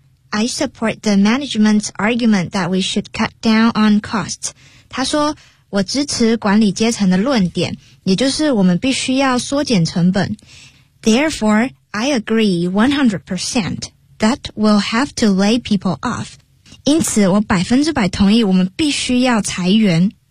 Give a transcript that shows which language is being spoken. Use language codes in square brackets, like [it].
[en] ?I support the management's argument that we should cut down on costs. [zh] 他说我支持管理阶层的论点，也就是我们必须要缩减成本。 [en] Therefore, I agree 100% that we'll have to lay people off. [zh] 因此我百分之百同意我们必须要裁员。